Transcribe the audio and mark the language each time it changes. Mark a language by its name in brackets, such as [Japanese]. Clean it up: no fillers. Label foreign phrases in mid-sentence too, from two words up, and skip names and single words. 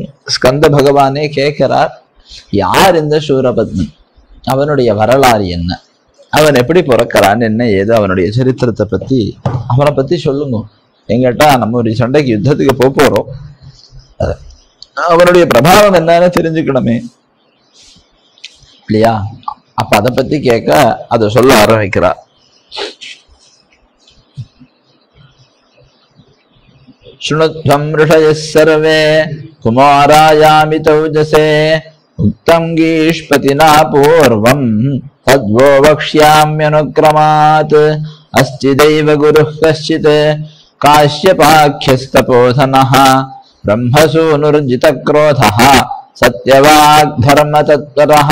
[Tamil] ஸ்கந்த பகவானே கேட்கிறார், யார் இந்த சூரபத்மன், அவனுடைய வரலாறு என்ன, அவன் எப்படி பிறக்கிறான், என்ன ஏது, அவனுடைய சரித்திரத்தை பத்தி, அவனை பத்தி சொல்லுங்க. எங்கிட்டா நம்ம ஒரு சண்டைக்கு யுத்தத்துக்கு போறோம், அவனுடைய பிரபாவம் என்னன்னு தெரிஞ்சுக்கணுமே இல்லையா? அப்ப அதை பத்தி கேட்க அதை சொல்ல ஆரம்பிக்கிறார். [Sanskrit] शृणुध्वं ऋषयः सर्वे कुमारायामि तौजसे उक्तं गीष्पतिना पूर्वं तद्वो वक्ष्याम्यनुक्रमात् अस्चिदैव गुरुः कश्चित् काश्यपाख्यस्तपोधनः ब्रह्मसूनुर्जितक्रोधः सत्यवाग्धर्मतत्परः